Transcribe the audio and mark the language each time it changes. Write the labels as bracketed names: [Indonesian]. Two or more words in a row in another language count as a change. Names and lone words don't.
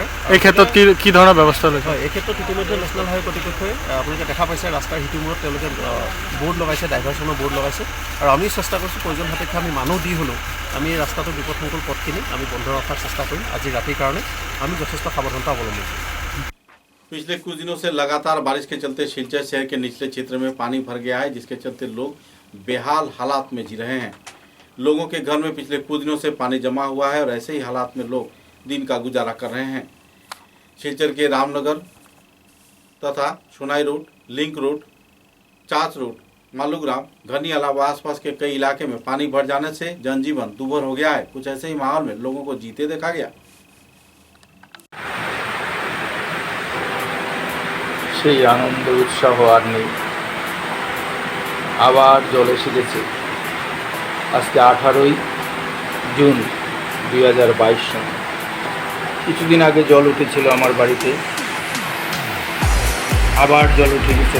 [Assamese] এই ক্ষেত্ৰত কি ধৰণৰ ব্যৱস্থা লৈছে? হয়, এই ক্ষেত্ৰত ইতিমধ্যে [English] National Highway [Assamese] কৰ্তৃপক্ষই আপোনালোকে দেখা পাইছে ৰাস্তাৰ সিটোমূৰত তেওঁলোকে বৰ্ড লগাইছে, ডাইভাৰচনৰ বৰ্ড লগাইছে। আৰু আমি চেষ্টা কৰিছোঁ প্ৰয়োজন সাপেক্ষে আমি মানুহ দি হ'লেও আমি এই ৰাস্তাটোৰ বিপদসংকুল পথখিনি আমি বন্ধ ৰখাৰ চেষ্টা কৰিম। আজি ৰাতিৰ কাৰণে আমি যথেষ্ট সাৱধানতা অৱলম্বন কৰিম। [Hindi] पिछले कुछ दिनों से लगातार बारिश के चलते सिलचर शहर के निचले क्षेत्र में पानी भर गया है, जिसके चलते लोग बेहाल हालात में जी रहे हैं। लोगों के घर में पिछले कुछ दिनों से पानी जमा हुआ है और ऐसे ही हालात में लोग दिन का गुजारा कर रहे हैं। सिलचर के रामनगर तथा सोनाई रोड, लिंक रोड, चाच रोड, मालूग्राम, घनियाला व आसपास के कई इलाके में पानी भर जाने से जनजीवन दूभर हो गया है। कुछ ऐसे ही माहौल में लोगों को जीते देखा गया। [Bangla] সেই আনন্দ উৎসাহ আর নেই, আবার জল এসে গেছে। আজকে 18ই জুন 2022 সন। কিছুদিন আগে জল উঠেছিল আমার বাড়িতে, আবার জল উঠে গেছে।